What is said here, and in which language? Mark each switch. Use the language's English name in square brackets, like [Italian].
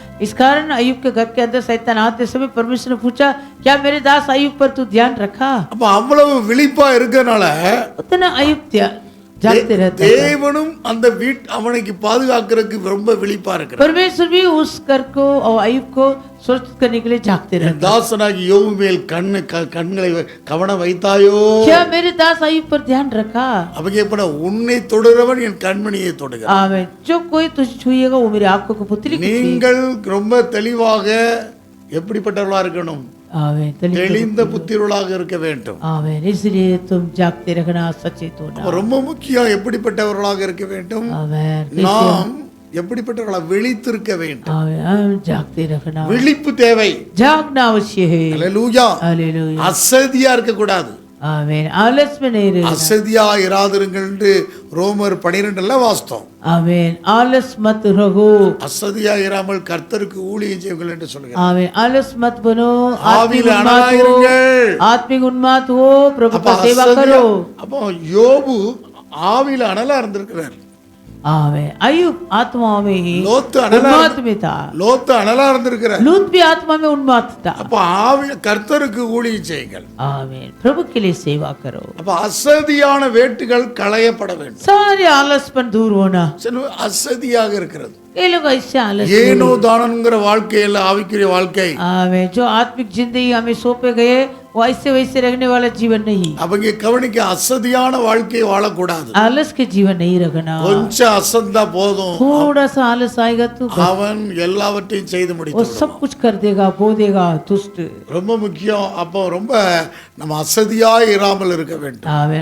[Hindi] इस कारण अय्यूब के घर के अंदर शैतान आते समय परमेश्वर ने पूछा, क्या मेरे दास अय्यूब पर तू ध्यान रखा? [Tamil] அப்ப अவ்வளவு விழிப்பா இருக்கனால [Hindi] उतना अय्यूब जागते रहते. [Tamil] தேவனும் அந்த அவனுக்கு பாதுகாக்கிறதுக்கு ரொம்ப விழிப்பா இருக்கிறார். [Hindi] परमेश्वर भी उस घर को और अय्यूब को सुरक्षित करने के लिए जागते रहते. [Tamil] தாசனாகி யோபு மேல் கண்களை கவனம் வைத்தாயோ? [Hindi] क्या मेरे दास अय्यूब पर ध्यान रखा? [Tamil] அப்ப கேப்பன உன்னை தொடுறவன் என் கண்மணியை தொடுகிறான். [Hindi] आमीन. जो कोई तुझे छुएगा वो मेरी आंखों को पुतली की. [Tamil] நீங்கள் ரொம்ப தெளிவாக எப்படிப்பட்டவர்களா இருக்கணும்? [Hindi] आमीन. [Tamil] தெளிந்த புத்திரர்களாக இருக்க வேண்டும். [Hindi] आमीन. इसलिए तुम जागते रखना, सचेत होना. [Tamil] ரொம்ப முக்கியம். எப்படிப்பட்டவர்களாக இருக்க வேண்டும்? [Hindi] आमीन. [Tamil] நாம் எப்படிப்பட்டவர்களா விழித்திருக்க வேண்டும். [Hindi] आमीन. जागते रखना. [Tamil] விழிப்பு தேவை. [Hindi] जागना आवश्यक है. [Tamil] அல்லேலூயா. [Hindi] हालेलुया. [Tamil] அசதியா இருக்க கூடாது. [Hindi] आमीन. आलस में नहीं रहना. [Tamil] அசதியா இராதிருங்கள் என்று ரோமர் 12ல வாசித்தோம். [Hindi] आमीन. आलस मत रहो. [Tamil] அசதியா இராமல் கர்த்தருக்கு ஊழியம் செய்யுங்கள் என்று சொல்கிறார். [Hindi] आमीन. आलस मत बनो. [Tamil] ஆவியில் அனலாயிருங்கள். [Hindi] आत्मिक उन्माद हो. प्रभु का सेवा करो. [Tamil] அப்போ யோபு ஆவியில் அனலா இருந்திருக்கிறார். [Hindi] आमीन. अय्यूब आत्मा में ही [Tamil] லோத்து [Hindi] उन्माद में था. [Tamil] லோத்து அனலா இருந்திருக்கிறார். [Hindi] लूत भी आत्मा में उन्माद था. [Tamil] அப்ப ஆவியில் கர்த்தருக்கு ஊழியம் செய்யுங்கள். [Hindi] आमीन. प्रभु के लिए सेवा करो. [Tamil] அப்ப அசதியான வேட்டுகள் களையப்பட வேண்டும். [Hindi] सारे आलसपन दूर होना. [Tamil] அசதியாக இருக்கிறது. [Hindi] ये लोग ऐसे आलस [Tamil] ஏனோ தானங்கிற வாழ்க்கையில ஆவிக்குரிய வாழ்க்கை [Hindi] आमीन. जो आत्मिक जिंदगी हमें सौंपे गए वो ऐसे वैसे रहने वाला जीवन नहीं, [Tamil] அவங்க கவனிக்க, அசதியான வாழ்க்கையை வாழக்கூடாது. [Hindi] आलस के जीवन नहीं रखना. [Tamil] கொஞ்சம் அசந்தா போதும், [Hindi] थोड़ा सा आलस आएगा तो [Tamil] அவன் எல்லாவற்றையும் செய்து [Hindi] वो [Tamil] முடித்து [Hindi] सब कुछ कर देगा, बो देगा दुष्ट. [Tamil] ரொம்ப முக்கியம். அப்போ ரொம்ப நம்ம அசதியாய் இராமல் இருக்க வேண்டும்.